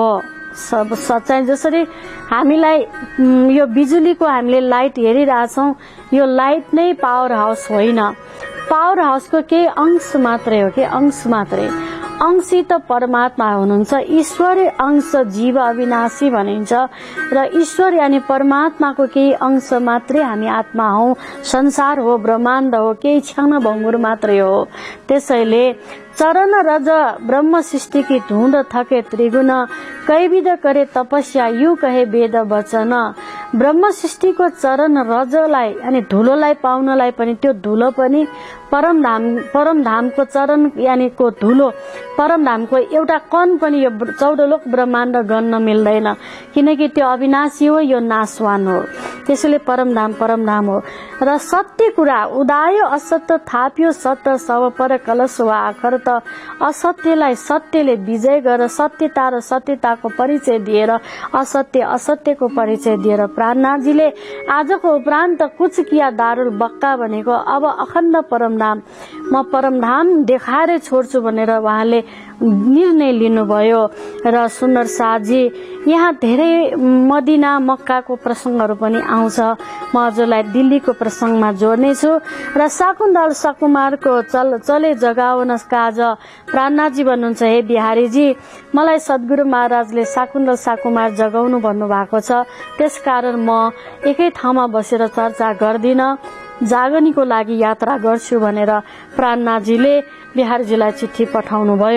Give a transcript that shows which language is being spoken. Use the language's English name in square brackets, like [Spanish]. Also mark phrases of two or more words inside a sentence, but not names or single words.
[Nepali] सब सच्चाइ जसरी हामीलाई यो बिजुलीको हामीले लाइट हेरिरहेछौँ, यो लाइट नै पावर हाउस होइन, पावर हाउसको केही अंश मात्रै हो, के अंश मात्रै। अंशित परमात्मा हुनुहुन्छ। ईश्वरी अंश जीव अविनाशी भनिन्छ र ईश्वर यानि परमात्माको केही अंश मात्रै हामी आत्मा हौ, संसार हो, ब्रह्माण्ड हो, केही क्षण भङ्गुर मात्रै हो। [Hindi] त्यसैले चरण रज ब्रह्म सृष्टि की धुंध थके त्रिगुण, कैविध करे तपस्या यू कहे वेद वचन। [Nepali] ब्रह्म सृष्टिको चरण रजलाई अनि धुलोलाई पाउनलाई पनि त्यो धुलो पनि परमधामको चरण यानि को धुलो, परमधामको एउटा कण पनि यो 14 लोक ब्रह्माण्ड गन्न मिल्दैन, किनकि त्यो अविनाशी हो, यो नाशवान हो। त्यसैले परमधाम हो। र सत्य कुरा उदायो असत्य थाप्यो सत्य सब पर कलश वा आखर त असत्यलाई सत्यले विजय गरेर सत्यता र सत्यताको परिचय दिएर असत्य असत्यको परिचय दिएर प्राणनाथजीले आजको उपरान्त [Hindi] कुछ किया [Nepali] दारुल बक्का भनेको अब अखण्ड परमधाम म परमधाम देखाएर छोड्छु भनेर उहाँले निर्णय लिनुभयो। र सुन्दर साथजी यहाँ धेरै मदिना मक्काको प्रसंगहरू पनि आउँछ, म हजुरलाई दिल्लीको प्रसंगमा जोड्नेछु। र शाकुन्तल सकुमारको चले जगाउन काज प्राणनाथजी भन्नुहुन्छ, हे बिहारीजी मलाई सद्गुरु महाराजले शाकुन्तल सकुमार जगाउनु भन्नुभएको छ, त्यसकारण म एकै ठाउँमा बसेर चर्चा गर्दिन, जागनीको लागि यात्रा गर्छु भनेर प्राणनाथजीले बिहारीजीलाई चिठी पठाउनु भयो।